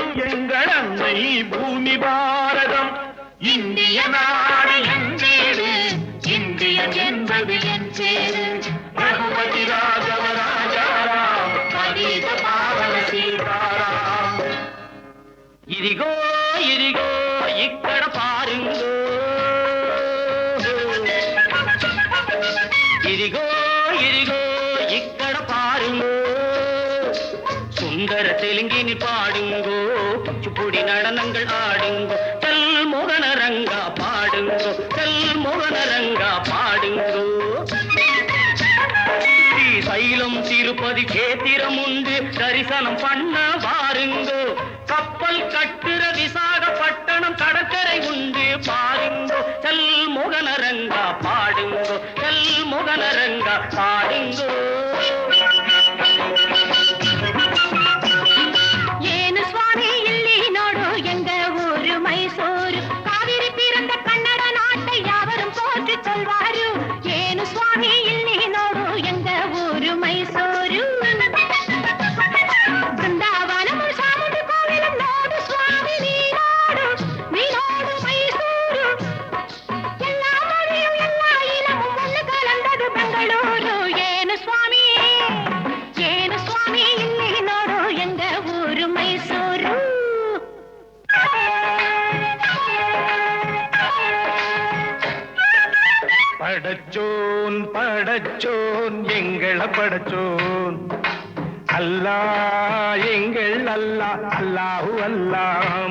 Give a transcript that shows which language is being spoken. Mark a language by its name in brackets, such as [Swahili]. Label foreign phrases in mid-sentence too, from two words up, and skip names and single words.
[Tamil] எங்கள் அன்னை பூமி பாரதம். இந்திய நாடு என் வீடு, இந்தியன் என்பது என் பேரு. [Hindi] रघुपति राघव राजाराम, पतित पावन सीताराम. [Telugu] ఇదిగో ఇదిగో ఇక్కడ పారుంగో, ఇదిగో ఇదిగో ఇక్కడ పారుంగో. [Tamil] சுந்தர தெலுங்கினி பாடுங்கோ, குச்சிப்புடி நடனங்கள் ஆடுங்கோ. செல் மோகனரங்கா பாடுங்கோ, செல் மோகனரங்கா பாடுங்கோ. ஸ்ரீசைலம் திருப்பதி கேத்திரம் உண்டு, தரிசனம் பண்ண வாருங்கோ. கப்பல் கட்டுற விசாகப்பட்டணம் கடற்கரை உண்டு பாருங்கோ. செல் மோகனரங்கா பாடுங்கோ, செல் மோகனரங்கா பாடுங்கோ. [Kannada] ಏನು ಸ್ವಾಮಿ ಇಲ್ಲಿ ನೋಡು ಎಂಗ ಊರು ಮೈಸೂರು, ಕಾವೇರಿ [Tamil] பிறந்த கன்னட நாட்டை யாவரும் போற்றி சொல்வாரு. [Kannada] ಏನು ಸ್ವಾಮಿ ಇಲ್ಲಿ ನೋಡು ಎಂಗ ಊರು ಮೈಸೂರು, ಬೃಂದಾವನಮು [Tamil] சாமுண்டி கோவிலும் [Kannada] ನೋಡು ಸ್ವಾಮಿ ನೀನೋಡು, ನೀನೋಡು ಮೈಸೂರು. [Tamil] எல்லா மொழியும் எல்லா இனமும் ஒன்று கலந்தது பெங்களூரு. [Kannada] ಏನು ಸ್ವಾಮಿ, ಏನು ಸ್ವಾಮಿ ಇಲ್ಲಿ ನೋಡು ಎಂಗ ಊರು ಮೈಸೂರು. [Tamil] படச்சோன் படச்சோன் எங்கள படச்சோன், அல்லா எங்கள் அல்லா அல்லாஹு அல்லாம்.